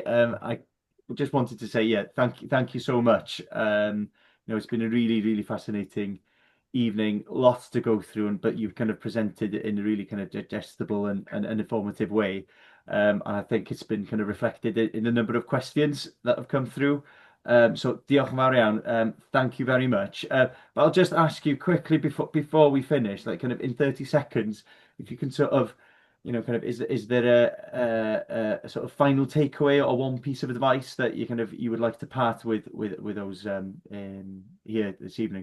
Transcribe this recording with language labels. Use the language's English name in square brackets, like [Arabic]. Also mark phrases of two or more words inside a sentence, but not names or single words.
[English] I just wanted to say, thank you so much. It's been a really fascinating evening, lots to go through, but you've kind of presented it in a really kind of digestible and informative way. And I think it's been kind of reflected in a number of questions that have come through. [Welsh] So diolch yn fawr iawn. [English] Thank you very much. But I'll just ask you quickly before we finish, like kind of in 30 seconds, if you can sort of, kind of, is there a sort of final takeaway or one piece of advice that you would like to part with those here this evening?